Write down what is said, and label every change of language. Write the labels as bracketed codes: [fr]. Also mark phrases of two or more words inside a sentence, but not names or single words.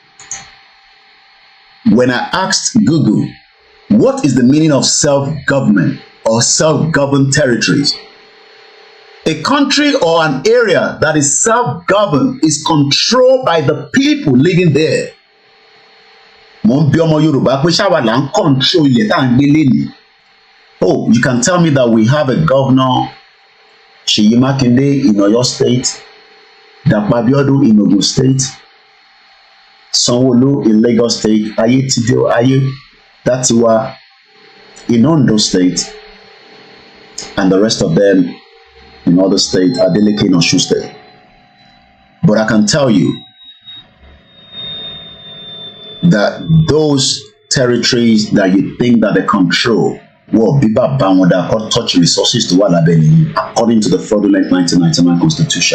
[en] When I asked Google, what is the meaning of self-government or self-governed territories? A country or an area that is self-governed is controlled by the people living there. [yo] Mo ń bi ọmọ Yorùbá pé ṣáwa là ń control ilẹ̀ tá à ń gbé lénìí. [en] Oh, you can tell me that we have a governor, Seyi Makinde in Oyo State, Dapo Abiodun in Ogun State, Sanwo-Olu in Lagos State, Datiwa in Ondo State, and the rest of them in other states, Adeleke in Osun State. But I can tell you that those territories that you think that they control, well, people bound that touch resources to what according to the fraudulent 1999 Constitution.